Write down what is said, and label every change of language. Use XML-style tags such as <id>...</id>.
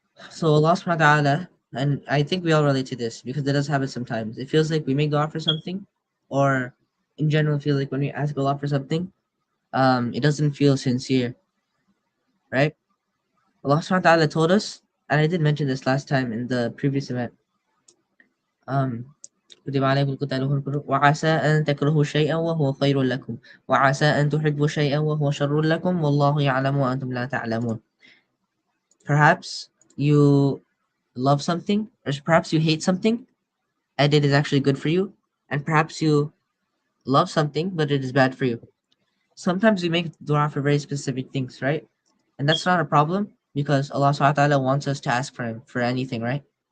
<en>So Allah subhanahu wa ta'ala, and I think we all relate to this because it does happen sometimes. It feels like we make dua for something, or in general feel like when we ask Allah for something, it doesn't feel sincere, right? Allah subhanahu wa ta'ala told us, and I did mention this last time in the previous event.</en> <ar>كتب عليكم القتال وعسى أن تكرهوا شيئا وهو خير لكم وعسى أن تحبوا شيئا وهو شر لكم والله يعلم وأنتم لا تعلمون.</ar> <en>Perhaps you love something, or perhaps you hate something, and it is actually good for you, and perhaps you love something, but it is bad for you. Sometimes we make dua for very specific things, right? And that's not a problem because Allah subhanahu wa ta'ala wants us to ask for Him for anything, right?</en>